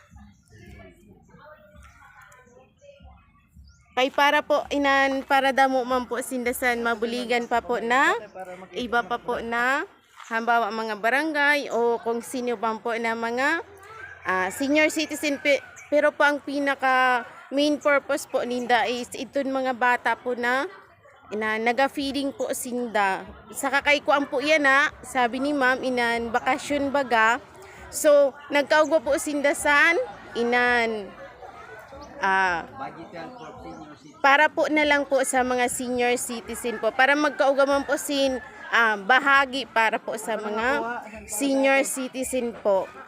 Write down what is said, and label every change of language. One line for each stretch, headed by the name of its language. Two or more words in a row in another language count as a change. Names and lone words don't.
Bikol: Kay para po para damo man po sindasan mabuligan pa po na iba pa po na halimbawa mga barangay o kung sino pa po na mga
English: senior citizen
Bikol: pero po ang pinaka
English: main purpose
Bikol: po ninda is itong mga bata po na naga-feeding po sinda. Sa kakaikuan po yan sabi ni ma'am inan bakasyon baga. So nagkaugwa po sindasan para po na lang po sa mga
English: senior citizen
Bikol: po para magkaugaman po bahagi para po sa mga
English: senior citizen
Bikol: po.